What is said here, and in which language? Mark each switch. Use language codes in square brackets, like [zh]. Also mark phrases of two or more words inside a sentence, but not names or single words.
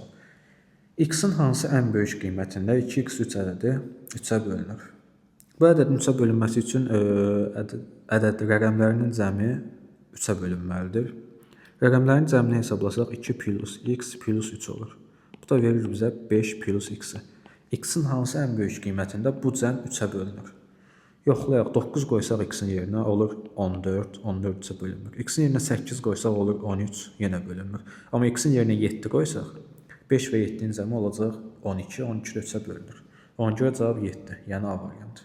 [az] X-in hansı ən böyük qiymətində 2x 3 ədədi 3-ə bölünür? Bu ədədin 3-ə bölünməsi üçün ədəd rəqəmlərinin cəmi 3-ə bölünməlidir. Rəqəmlərin cəmini hesablasaq 2 plus x plus 3 olur. Bu da verir bizə 5 plus x-i. X-in hansı ən böyük qiymətində bu cəm 3-ə bölünür? Yoxlayaq, 9 qoysaq x-in yerinə olur 14, 14 3-ə bölünmür. X-in yerinə 8 qoysaq olur 13, yenə bölünmür. Amma x-in yerinə 7 qoysaq 5 və 7-nin cəmi olacaq 12, 12 də 3-ə bölünür. Ona görə cavab 7, yəni A variantı.